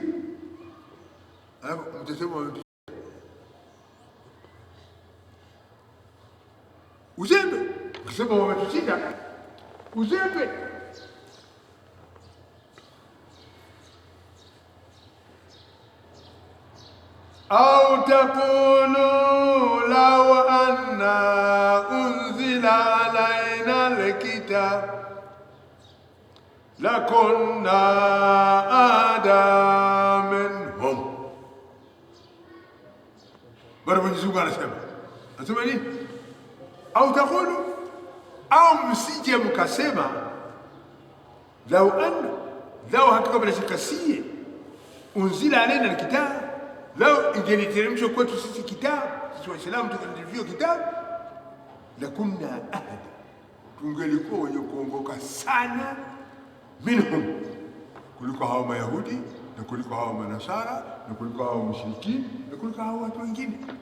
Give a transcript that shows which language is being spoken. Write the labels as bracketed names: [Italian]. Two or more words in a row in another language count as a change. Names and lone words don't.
[Swahili] Hapo mtasema uzembe, ukisema wametushinda uzembe. [Arabic] أو تقولوا لو أنا أنزل علينا الكتاب لكنا أهدى منهم. [Swahili] Bwana Mwenyezi Mungu anasema nini? [Arabic] أو تقولوا, [Swahili] au msije mkasema, [Arabic] لو أنا, [Swahili] lau hakika bila shaka siye, [Arabic] أنزل علينا الكتاب, [Swahili] lau ingeliteremshwa kwetu sisi kitabu, sisi Waislamu tukalivyo kitabu, [Arabic] لكنا أهدى, [Swahili] tungelikuwa wenye kuongoka sana minhum, kuliko hao Mayahudi na kuliko hao Manasara na kuliko hao mushrikini na kuliko hao watu wengine.